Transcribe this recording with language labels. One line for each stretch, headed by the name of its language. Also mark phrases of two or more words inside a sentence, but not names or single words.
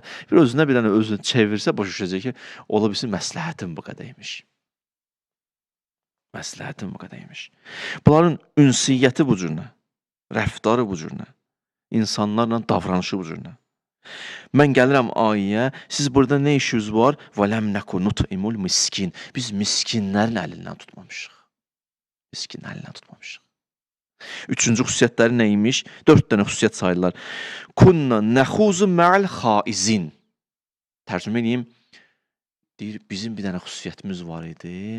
Azerbaijani: Bir özünə bir dənə özünü çevirsə, başa düşəcək ki, ola bilsin, məsləhətim bu qədərmiş. Məsləhətim bu qədərmiş. Bunların ünsiyyəti bu cürünə, rəftarı bu cürünə, insanlarla davranışı bu cürünə. Mən gəlirəm ayəyə, siz burada nə işiniz var?
Arabic: وَلَمْ نَكُ نُطْعِمُ الْمِسْكِينَ
Azerbaijani: Biz miskinlərin əlindən tutmamışıq. Miskinlərin əlindən tutmamışıq. Üçüncü xüsusiyyətləri neymiş? 4 dənə xüsusiyyət sayırlar.
Arabic: كنا نخوض مع الخائضين.
Azerbaijani: Tərcümə edeyim. Deyir, bizim bir dənə xüsusiyyətimiz var idi.